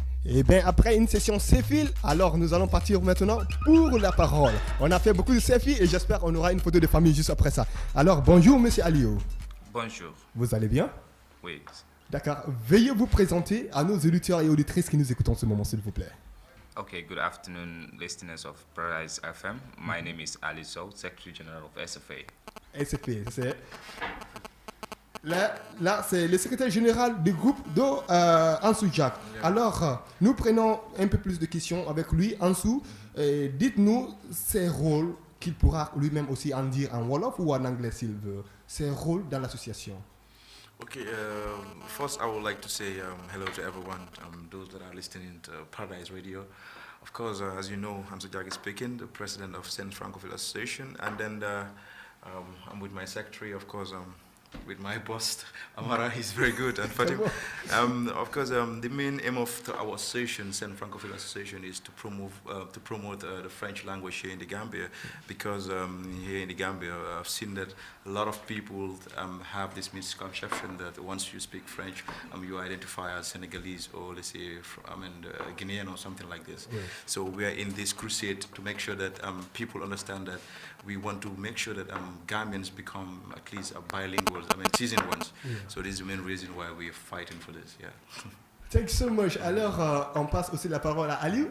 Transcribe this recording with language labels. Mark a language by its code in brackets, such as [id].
[fr] Et bien, après une session selfie, alors nous allons partir maintenant pour la parole. On a fait beaucoup de selfies et j'espère qu'on aura une photo de famille juste après ça. Alors, bonjour, monsieur Aliou. Bonjour. Vous allez bien? Oui. D'accord. Veuillez vous présenter à nos auditeurs et auditrices qui nous écoutent en ce moment, s'il vous plaît. [en] Okay, good afternoon, listeners of Paradise FM. My name is Ali Sow, Secretary General of SFA. [fr] SFA, c'est... Là, c'est le secrétaire général du groupe Ansou Jack. Alors, nous prenons un peu plus de questions avec lui. Ansou, dites-nous ses rôles qu'il pourra lui-même aussi en dire en Wolof ou en anglais s'il veut. Ses rôles dans l'association. [en] Okay, first I would like to say hello to everyone, those that are listening to Paradise Radio. Of course, as you know, Hamza Jaggi speaking, the president of Saint Francophile Association, and then I'm with my secretary, of course, with my boss, Amara, he's very good, and Fatim. Of course, the main aim of our association, Saint Francophile Association, is to promote the French language here in the Gambia, because here in the Gambia, I've seen that a lot of people have this misconception that once you speak French, you identify as Senegalese or let's say, Guinean or something like this. Yeah. So we are in this crusade to make sure that people understand that we want to make sure that Gambians become at least bilingual, seasoned ones. Yeah. So this is the main reason why we are fighting for this. Yeah. Thank you so much. [fr] Alors, on passe aussi la parole à Aliou.